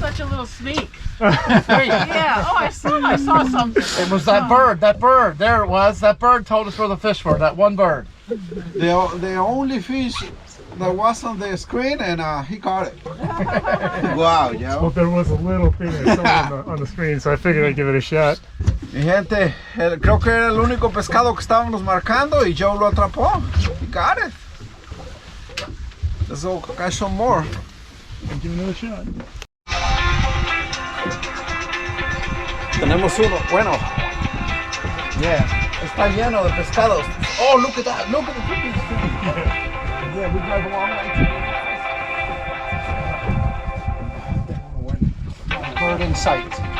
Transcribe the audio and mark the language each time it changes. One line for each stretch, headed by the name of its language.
English: such a little sneak. Yeah. Oh, I saw something. It was that bird. That bird. There it was. That bird told us where the fish were. That one bird. The only fish that was on the screen, and he caught it. Wow, Well, yo. there was a little thing I saw on the screen, so I figured I'd give it a shot.
Spanish: Mi gente, creo que era el único pescado que estábamos marcando y Joe lo atrapó.
English: He got it. Let's go catch some more. And give it another shot.
Spanish: Tenemos uno. Bueno.
English: Yeah.
Spanish: Está lleno de pescados.
English: Oh, look at that. Look at the cookies. Yeah, we drive a long way to bird in sight.